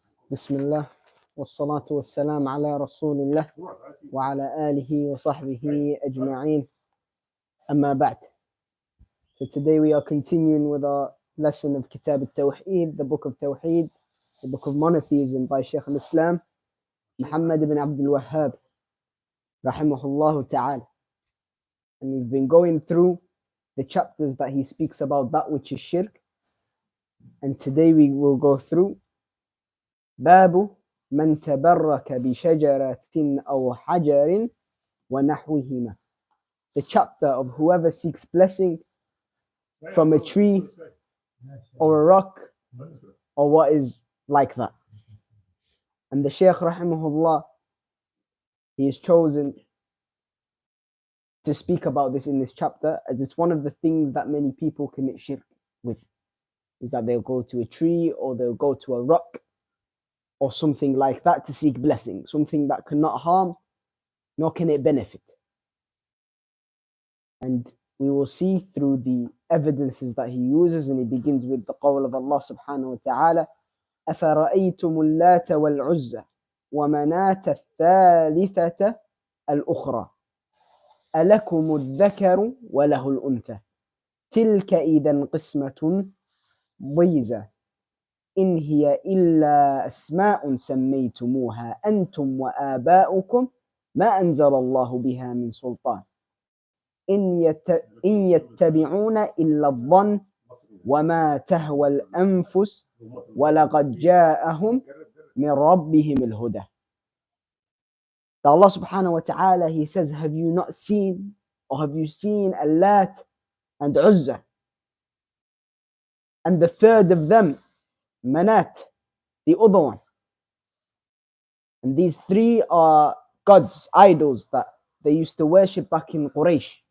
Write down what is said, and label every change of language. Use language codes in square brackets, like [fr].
[ar] بسم الله والصلاة والسلام على رسول الله وعلى آله وصحبه أجمعين أما بعد. [en] So today we are continuing with our lesson of Kitab Al Tawheed, the book of Tawheed, the book of monotheism by Shaykh al-Islam Muhammad ibn Abdul Wahhab [ar] rahimahullah ta'ala. [en] And we've been going through the chapters that he speaks about that which is shirk, and today we will go through [ar] باب من تبرك بشجرة أو حجر ونحوهما, [en] the chapter of whoever seeks blessing from a tree or a rock or what is like that. And the Shaykh rahimahullah, he is chosen to speak about this in this chapter as it's one of the things that many people commit shirk with, is that they'll go to a tree or they'll go to a rock or something like that to seek blessing, something that cannot harm nor can it benefit. And we will see through the evidences that he uses, and he begins with the qawl of Allah [ar] subhanahu wa ta'ala, أَفَرَأَيْتُمُ اللَّاتَ وَالْعُزَّةَ وَمَنَاةَ الثَّالِثَةَ الْأُخْرَى أَلَكُمُ الذَّكَرُ وَلَهُ الْأُنْثَى تِلْكَ إِذًا قِسْمَةٌ ضِيزَةٌ إن هي إلا أسماء سميتموها أنتم وآباؤكم ما أنزل الله بها من سلطان إن يتبعون إلا الظن وما تهوى الأنفس ولقد جاءهم من ربهم الهدى. [en] Allah [ar] subhanahu wa ta'ala, [en] he says, have you not seen, or have you seen Allat and Uzza, and the third of them Manat, the other one? And these three are gods, idols that they used to worship back in Quraysh.